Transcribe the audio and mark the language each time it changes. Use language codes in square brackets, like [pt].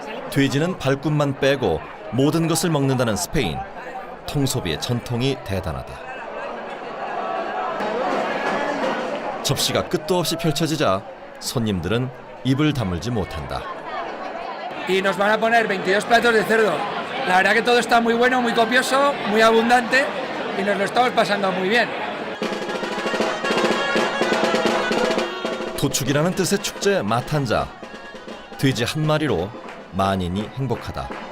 [ko] 돼지는 발굽만 빼고 모든 것을 먹는다는 스페인. 통소비의 전통이 대단하다. 접시가 끝도 없이 펼쳐지자 손님들은 입을 다물지 못한다. [es] Y nos van a poner 22 platos de cerdo. La verdad que todo está muy bueno, muy copioso, muy abundante y nos lo estamos pasando muy bien. [ko] 도축이라는 뜻의 축제 마탄자. 돼지 한 마리로 만인이 행복하다.